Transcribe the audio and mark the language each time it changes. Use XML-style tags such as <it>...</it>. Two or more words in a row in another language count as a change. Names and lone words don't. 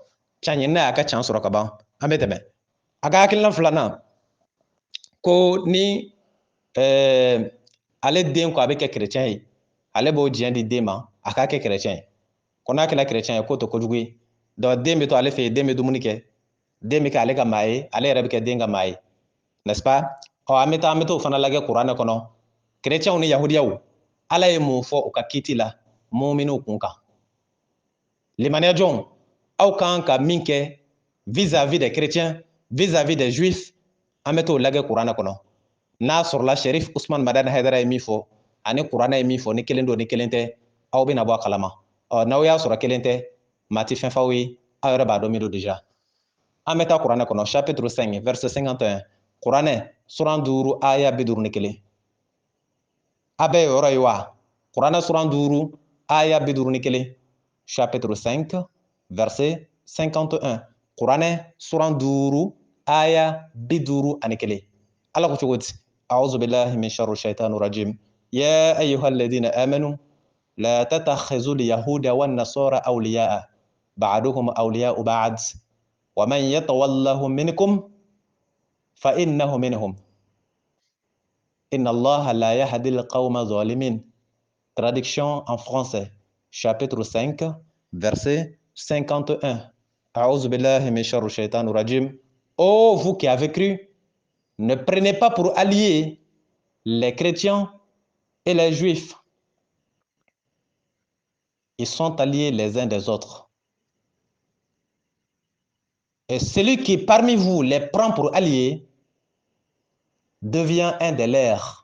<bm>Can ɲinina y'a ka can sɔrɔ ka ban an bɛ tɛmɛ. A ka hakilina filanan ko ni ale den ko a bɛ kɛ chrétien ye ale b'o diɲɛ di den ma a k'a kɛ chrétien ye. Ko n'a kɛra chrétien ye k'o tɛ kojugu ye. Donc den bɛ to ale fɛ yen den bɛ dumuni kɛ den bɛ kɛ ale ka maa ye ale yɛrɛ bɛ kɛ den ka maa ye,</bm> <fr>n'est-ce pas?</fr> <bm>An bɛ t'o fana lajɛ kuranɛ kɔnɔ chrétienw ni yahudiyaw ala ye mun fɔ u ka kiiti la muminiw kun kan. Limaniya jɔnw aw kan ka min kɛ</bm> <fr>vis-à-vis des chrétiens vis-à-vis des juifs</fr> <bm>an bɛ t'o lajɛ kuranɛ kɔnɔ. N'a sɔrɔla Sherif Usman Madani Haidara ye min fɔ ani kuranɛ ye min fɔ ni kelen don ni kelen tɛ aw bɛna bɔ a kalama. N'aw y'a sɔrɔ kelen tɛ maa tɛ fɛn f'aw ye aw yɛrɛ b'a dɔn min don déjà. An bɛ taa kuranɛ kɔnɔ</bm> <fr>chapitre 5 verset 51</fr> <bm>kuranɛ suran 5 aya 51. A bɛɛ ye yɔrɔ ye wa? Kuranɛ suran 5 aya 51</bm> <fr>chapitre 5 verset 51</fr> <bm>kuranɛ suran 5 aya 51. Allah ko cogo di?</bm> <ar>أعوذ بالله من شر الشيطان الرجيم يا أيها الذين آمنوا لا تتخذوا اليهود والنصارى أولياء بعضهم أولياء بعض ومن يتولهم منكم فإنه منهم إن الله لا يهدي القوم الظالمين.</ar> <fr>Traduction en français chapitre 5 verset 51.</fr> <ar>أعوذ بالله من شر الشيطان الرجيم.</ar> <fr>Ô vous qui avez cru, ne prenez pas pour alliés les chrétiens et les juifs. Ils sont alliés les uns des autres. Et celui qui parmi vous les prend pour alliés devient un des leurs.</fr>